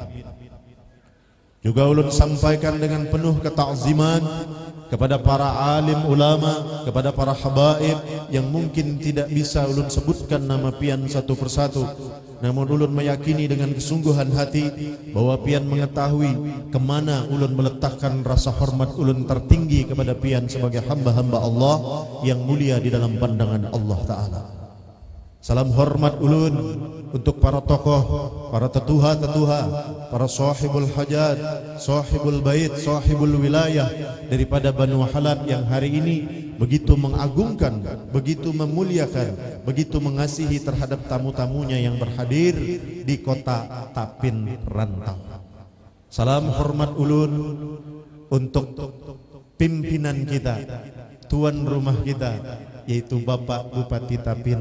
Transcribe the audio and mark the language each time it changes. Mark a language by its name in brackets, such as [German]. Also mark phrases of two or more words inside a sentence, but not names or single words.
[Indonesian] Juga ulun sampaikan dengan penuh ketakziman kepada para alim ulama, kepada para habaib yang mungkin tidak bisa ulun sebutkan nama pian satu persatu, namun ulun meyakini dengan kesungguhan hati bahwa pian mengetahui kemana ulun meletakkan rasa hormat ulun tertinggi kepada pian sebagai hamba-hamba Allah yang mulia di dalam pandangan Allah Ta'ala. Salam hormat ulun untuk para tokoh, para tetuha-tetuha, para [Arabic] صاحب الحاجة, صاحب البيت, صاحب الولاية [Indonesian] daripada Banu Wahalat yang hari ini begitu mengagungkan, begitu memuliakan, begitu mengasihi terhadap tamu-tamunya yang berhadir di kota Tapin, Rantau. Salam hormat ulun untuk pimpinan kita, tuan rumah kita, yaitu Bapak Bupati Tapin.